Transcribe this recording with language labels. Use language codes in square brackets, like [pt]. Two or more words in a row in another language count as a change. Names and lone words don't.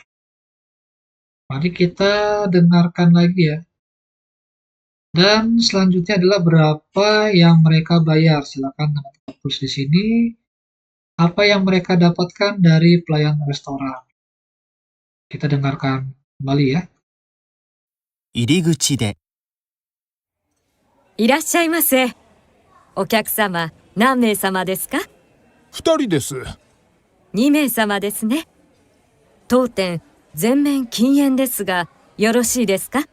[id] Mari kita dengarkan lagi ya. Dan selanjutnya adalah berapa yang mereka bayar. Silakan teman-teman tulis di sini apa yang mereka dapatkan dari pelayan restoran. Kita dengarkan kembali ya. [ja] 入り口で。いらっしゃいませ。お客様、何名様ですか 2人です。？2名様ですね。当店、全面禁煙ですが、よろしいですか？